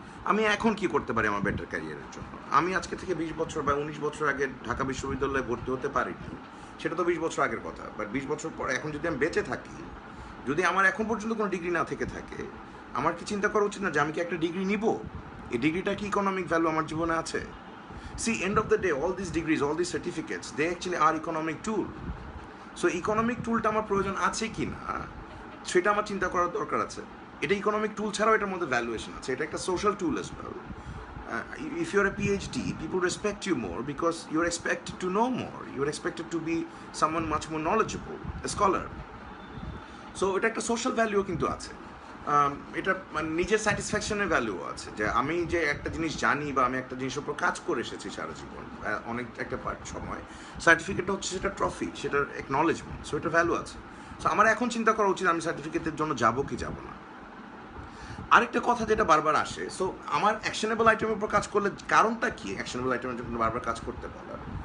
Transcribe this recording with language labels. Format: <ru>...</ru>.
<bn>আমি এখন কি করতে পারি আমার বেটার ক্যারিয়ারের জন্য? আমি আজকে থেকে 20 বছর বা 19 বছর আগে ঢাকা বিশ্ববিদ্যালয়ে ভর্তি হতে পারিনি, সেটা তো 20 বছর আগের কথা, বাট 20 বছর পর এখন যদি আমি বেঁচে থাকি, যদি আমার এখন পর্যন্ত কোনো ডিগ্রি না থেকে থাকে, আমার কি চিন্তা করা উচিত না যে আমি কি একটা ডিগ্রি নিব? এই ডিগ্রিটা কি ইকোনমিক ভ্যালু আমার জীবনে আছে?</bn> <en>See, end of the day, all these degrees, all these certificates, they actually are economic tool.</en> <bn>So economic toolটা আমার প্রয়োজন আছে কি না সেটা আমার চিন্তা করার দরকার আছে। এটা ইকোনমিক টুল ছাড়াও এটার মধ্যে ভ্যালুয়েশন আছে, এটা একটা social tool</bn> <en>as well. If you're a PhD, people respect you more because you're expected to know more. You're expected to be someone much more knowledgeable, a scholar.</en> <bn>So এটা একটা social ভ্যালুও কিন্তু আছে। এটা মানে নিজের স্যাটিসফ্যাকশনের ভ্যালুও আছে, যে আমি যে একটা জিনিস জানি বা আমি একটা জিনিসের উপর কাজ করে এসেছি সারা জীবন অনেক একটা সময়, সার্টিফিকেটটা হচ্ছে সেটা ট্রফি, সেটার একনলেজমেন্ট, সো এটা ভ্যালু আছে। সো আমার এখন চিন্তা করা উচিত আমি সার্টিফিকেটের জন্য যাবো কি যাবো না। আরেকটা কথা যেটা বারবার আসে, সো আমার অ্যাকশনেবল আইটেমের উপর কাজ করলে কারণটা কি অ্যাকশনেবল আইটেমের জন্য বারবার কাজ করতে বলার?</bn>